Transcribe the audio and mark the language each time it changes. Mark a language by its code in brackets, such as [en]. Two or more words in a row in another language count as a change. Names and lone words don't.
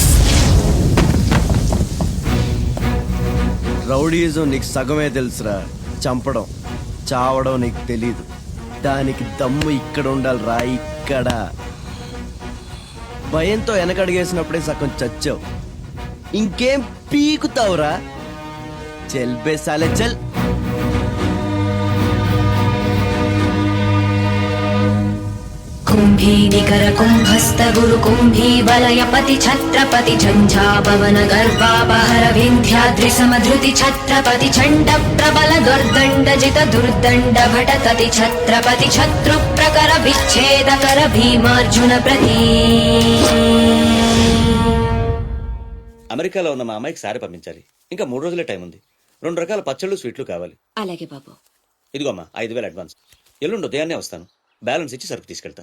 [te] రౌడీజం నీకు సగమే తెలుసురా. చంపడం చావడం నీకు తెలీదు. దానికి దమ్ము ఇక్కడ ఉండాలి రా, ఇక్కడ. భయంతో వెనకడిగేసినప్పుడే సగం చచ్చావు, ఇంకేం పీకుతావురా? [hi] चल बे साले चल. [sa] कुम्भी निकर कुम्भस्त गुरु कुम्भी वलय पति छत्रपति झंझापवन गर्भापहर विंध्याद्रि समधृति छत्रपति चंड प्रबल दुर्दंड जित दुर्दंड भटतति छत्रपति शत्रु प्रकर विच्छेद कर भीमार्जुन प्रति. [te] అమెరికాలో ఉన్న మా అమ్మాయికి సారీ పంపించాలి. ఇంకా 3 రోజులే టైం ఉంది. 2 రకాల పచ్చళ్ళు స్వీట్లు కావాలి. అలాగే బాబు. ఇదిగో అమ్మా 5,000 అడ్వాన్స్. ఎల్లుండి ఉదయాన్నే వస్తాను. బ్యాలెన్స్ ఇచ్చి సరుకు తీసుకెళ్తా.